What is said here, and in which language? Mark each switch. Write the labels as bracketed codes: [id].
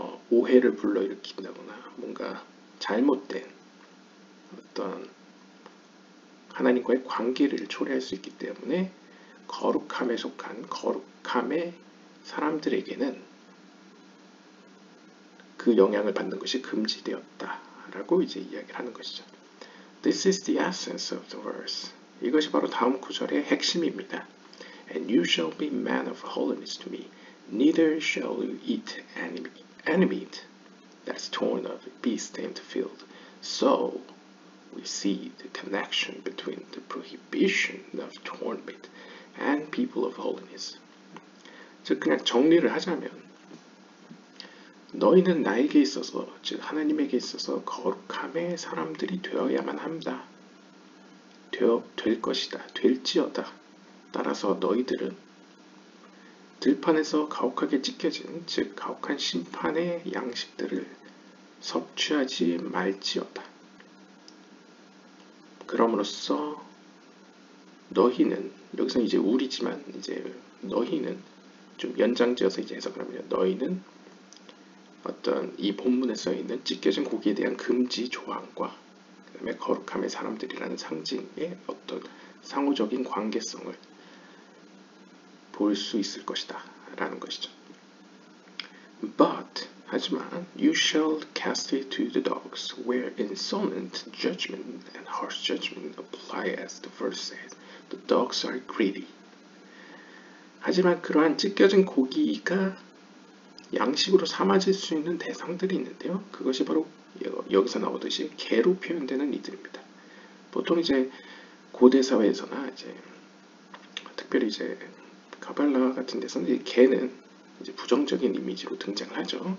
[ko] 오해를 불러일으킨다거나 뭔가 잘못된 어떤 하나님과의 관계를 초래할 수 있기 때문에 거룩함에 속한 거룩함의 사람들에게는 그 영향을 받는 것이 금지되었다라고 이제 이야기를 하는 것이죠. [en] This is the essence of the verse. [ko] 이것이 바로 다음 구절의 핵심입니다. [en] And you shall be man of holiness to me. Neither shall you eat any meat that is torn of a beast in the field. So we see the connection between the prohibition of torn meat and people of holiness. [ko] 즉 그냥 정리를 하자면, 너희는 나에게 있어서, 즉 하나님에게 있어서 거룩함의 사람들이 되어야만 한다. 될 것이다. 될지어다. 따라서 너희들은 들판에서 가혹하게 찢겨진, 즉 가혹한 심판의 양식들을 섭취하지 말지어다. 그럼으로써 너희는 여기서 이제 우리지만 이제 너희는 좀 연장지어서 이제 해석을 하면 너희는 어떤 이 본문에 써 있는 찢겨진 고기에 대한 금지 조항과 그다음에 거룩함의 사람들이라는 상징의 어떤 상호적인 관계성을 볼 수 있을 것이다 라는 것이죠. [en] But [ko] 하지만 [en] you shall cast it to the dogs, where insolent judgment and harsh judgment apply, as the verse says. The dogs are greedy. [ko] 하지만 그러한 찢겨진 고기가 양식으로 삼아질 수 있는 대상들이 있는데요. 그것이 바로 여기서 나오듯이 개로 표현되는 이들입니다. 보통 이제 고대 사회에서나 이제 특별히 이제 가발라 같은 데서는 이 개는 이제 부정적인 이미지로 등장을 하죠.